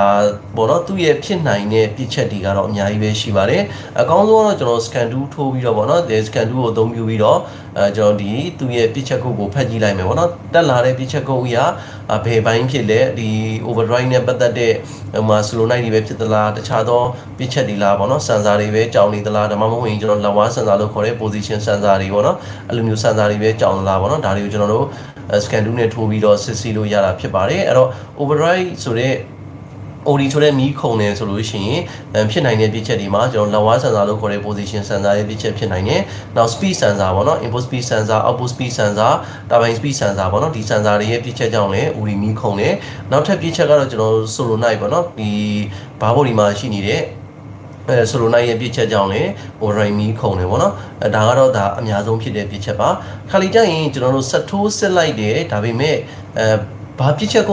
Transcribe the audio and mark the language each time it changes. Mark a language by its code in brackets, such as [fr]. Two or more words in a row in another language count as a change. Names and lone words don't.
[my] ပေါ့နော်သူ့ရဲ့ဖြစ်နိုင်တဲ့ပြစ်ချက်တွေကတော့အများကြီးပဲရှိပါတယ်အကောင်းဆုံးကတော့ကျွန်တော် scan 2ထိုးပြီးတော့ပေါ့နော် scan 2ကိုအသုံးပြုပြီးတော့ကျွန်တော်ဒီသူ့ရဲ့ပြစ်ချက်ကုတ်ကိုဖတ်ကြည့်လိုက်မယ်ပေါ့နော်တက်လာတဲ့ပြစ်ချက်ကုတ်အရာဘယ်ပိုင်းဖြစ်လဲဒီ overdrive နဲ့ပတ်သက်တဲ့ [en] slow night [my] တွေပဲဖြစ်သလားတခြားသောပြစ်ချက်တွေလားပေါ့နော် sensor တွေပဲကြောင်နေသလားဒါမှမဟုတ်ရင်ကျွန်တော် [en] level sensor [my] လို့ခေါ်တဲ့ [en] position sensor [my] တွေပေါ့နော်အဲ့လိုမျိုး sensor တွေပဲကြောင်သလားပေါ့နော်ဒါတွေကိုကျွန်တော်တို့ scan 2နဲ့ထိုးပြီးတော့စစ်ဆေးလို့ရတာဖြစ်ပါတယ်အဲ့တော့ overdrive ဆိုတဲ့ OD ဆိုတဲ့မီးခုံတယ်ဆိုလို့ရှိရင်ဖြစ်နိုင်တဲ့ပြည့်ချက်တွေမှာကျွန်တော် [en] level sensor [my] လို့ခေါ်တဲ့ [en] position sensor [my] ရဲ့ပြည့်ချက်ဖြစ်နိုင်တယ်။နောက် [en] speed sensor [my] ပေါ့နော် [en] input speed sensor output speed sensor turbine speed sensor [my] ပေါ့နော်ဒီ sensor တွေရဲ့ပြည့်ချက်ကြောင့်လည်း OD မီးခုံတယ်။နောက်ထပ်ပြည့်ချက်ကတော့ကျွန်တော် solenoid ပေါ့နော်ဒီဘားဘော်ဒီမှာရှိနေတဲ့solenoid ရဲ့ပြည့်ချက်ကြောင့်လည်း overdrive မီးခုံတယ်ပေါ့နော်ဒါကတော့ဒါအများဆုံးဖြစ်တဲ့ပြည့်ချက်ပါခါလီကြရင်ကျွန်တော်တို့ဆက်ထိုးစစ်လိုက်တယ်ဒါပေမဲ့ဘာပြစ်ချက်